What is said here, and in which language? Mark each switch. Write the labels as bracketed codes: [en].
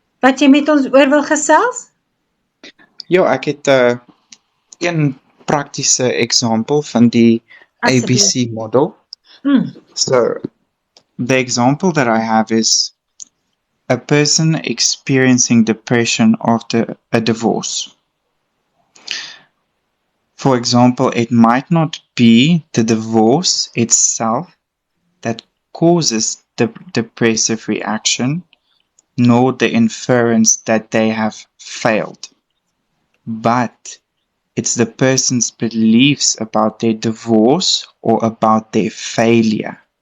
[af] wat jy met ons oor wil gesels? Ja, ek het een praktiese example van die Asseblief. ABC model. Mm. [en] So, the example that I have is a person experiencing depression after a divorce. For example, it might not be the divorce itself that causes the depressive reaction, nor the inference that they have failed, but it's the person's beliefs about their divorce or about their failure.